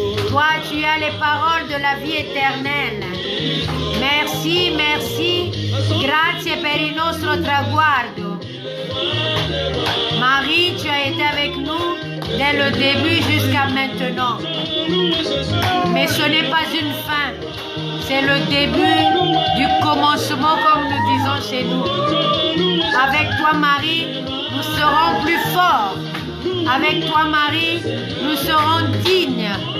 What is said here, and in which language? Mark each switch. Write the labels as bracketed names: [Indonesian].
[French] Toi, tu as les paroles de la vie éternelle. Merci, merci. [Italian] Grazie per il nostro traguardo. [French] Marie, tu as été avec nous dès le début jusqu'à maintenant. Mais ce n'est pas une fin. C'est le début du commencement, comme nous disons chez nous. Avec toi, Marie, nous serons plus forts. Avec toi, Marie, nous serons dignes.